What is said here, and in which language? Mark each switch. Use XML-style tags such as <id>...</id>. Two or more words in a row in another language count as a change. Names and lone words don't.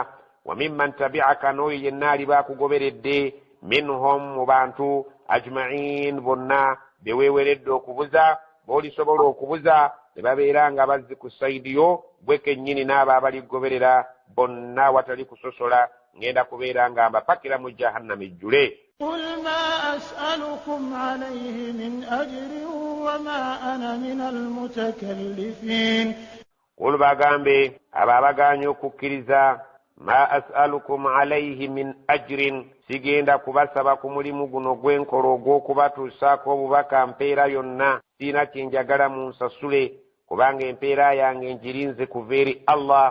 <ar>وممن تبعك,</ar> <lg>n'oyo yenna alibakugoberedde, minhum mu bantu ajma'in bonna be weeweredde okubuza b'olisobola okubuza ne babeera nga bazzi ku sayidi yo gwe kennyini n'abo abaligoberera bonna watali kusosola ngenda kubeera nga mbapakira mu jahannama ejjule.</lg> <ar>قل ما أسألكم عليه من أجر وما أنا من المتكلفين.</ar> <lg>قل bagambe abo abagaanye okukkiriza,</lg> <ar>ما أسألكم عليه من أجر,</ar> <lg>sigenda kubasaba ku mulimu guno gw'enkola ogw'okubatuusaako obubaka mpeera yonna, siina kyenjagala munsasule kubanga empeera yange ngirinze kuva eri Allah.</lg>